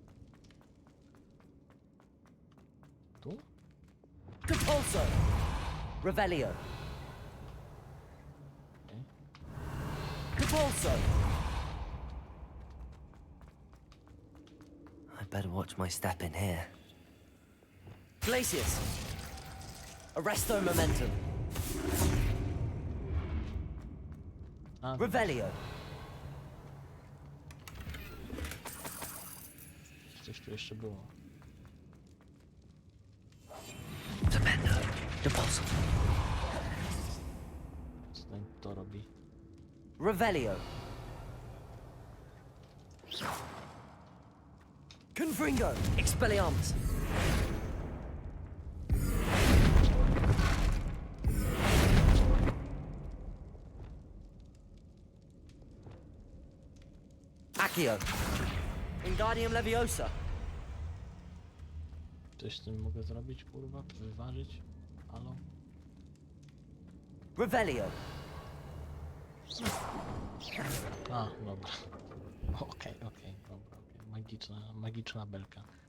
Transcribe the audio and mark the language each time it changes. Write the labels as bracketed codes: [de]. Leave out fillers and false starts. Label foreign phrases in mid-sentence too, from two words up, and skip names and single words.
[pl] Tu? Compulso. Revelio. Okej. Compulso. [en] I better watch my step in here. [pl] Glacius. Arresto momentum. A, Revelio. coś tu jeszcze było. Tremendo. Depulso. Co ten to robi? Revelio. Confringo. Expelliarmus. Accio. Wingardium Leviosa. Coś z tym mogę zrobić, kurwa? Wyważyć? Halo? Revelio. A, dobra. Okej, dobra, okej. Magiczna belka.